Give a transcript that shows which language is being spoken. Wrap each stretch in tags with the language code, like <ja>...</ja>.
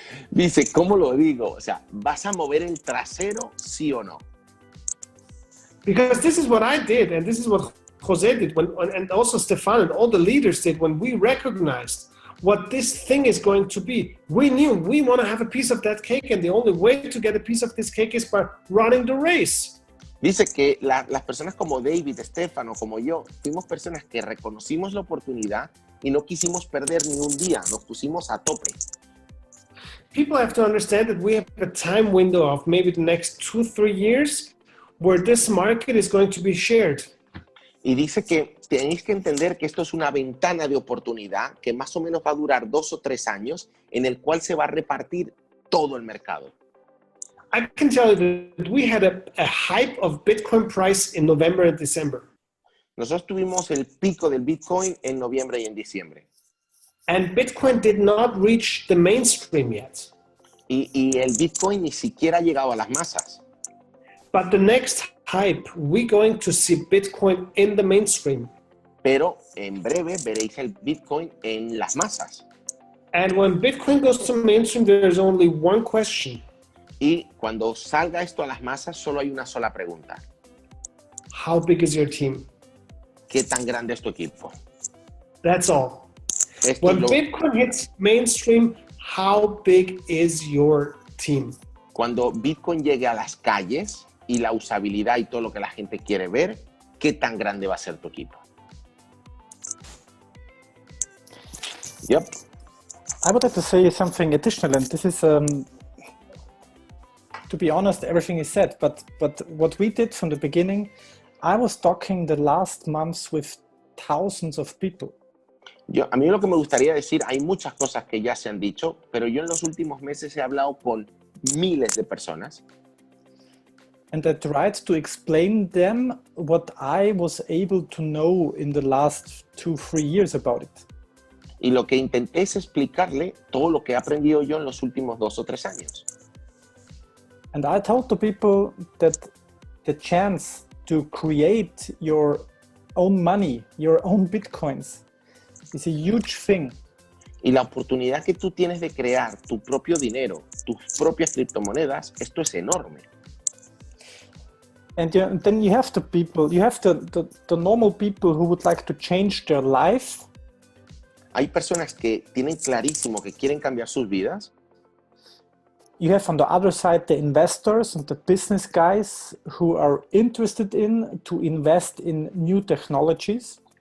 <es>Dice, ¿cómo lo digo? O sea, ¿vas a mover el trasero, sí o no?</es> <en>Because this is what I did, and this is what Jose did, and also Stefan and all the leaders did when we recognized what this thing is going to be. We knew we want to have a piece of that cake, and the only way to get a piece of this cake is by running the race.</en> <es>Dice que las personas como David, Stefano, como yo, fuimos personas que reconocimos la oportunidad y no quisimos perder ni un día, nos pusimos a tope.</es> <en>People have to understand that we have a time window of maybe the next 2-3 years where this market is going to be shared.</en> <es>Y dice que tenéis que entender que esto es una ventana de oportunidad que más o menos va a durar 2 o 3 años en el cual se va a repartir todo el mercado.</es> <en>I can tell you that we had a hype of Bitcoin price in November and December.</en> <es>Nosotros tuvimos el pico del Bitcoin en noviembre y en diciembre.</es> <en>And Bitcoin did not reach the mainstream yet.</en> <es>Y el Bitcoin ni siquiera ha llegado a las masas.</es> <en>But the next hype, we're going to see Bitcoin in the mainstream.</en> <es>Pero en breve veréis el Bitcoin en las masas.</es> <en>And when Bitcoin goes to mainstream, there's only one question.</en> <es>Y cuando salga esto a las masas, solo hay una sola pregunta.</es> <en>How big is your team?</en> <es>¿Qué tan grande es tu equipo?</es> <en>That's all.</en> <es>Esto</es> <en>When</en> <es>es lo-</es> <en>Bitcoin hits mainstream, how big is your team?</en> <es>Cuando Bitcoin llegue a las calles y la usabilidad y todo lo que la gente quiere ver, ¿qué tan grande va a ser tu equipo?</es> <en>Yep. I would have to say something additional, and this is, to be honest, everything is said, but what we did from the beginning, I was talking the last months with thousands of people.</en> <es>A mí lo que me gustaría decir, hay muchas cosas que ya se han dicho, pero yo en los últimos meses he hablado con miles de personas.</es> <en>And I tried to explain them what I was able to know in the last 2-3 years about it.</en> <es>Y lo que intenté es explicarle todo lo que he aprendido yo en los últimos 2 o 3 años.</es> <en>And I told the people that the chance to create your own money, your own Bitcoins, is a huge thing.</en> <es>Y la oportunidad que tú tienes de crear tu propio dinero, tus propias criptomonedas, esto es enorme.</es> <en>And then you have the people, you have the normal people who would like to change their life.</en> <es>Hay personas que tienen clarísimo que quieren cambiar sus vidas.</es> <en>You have on the other side the investors and the business guys who are interested in to invest in new technologies.</en>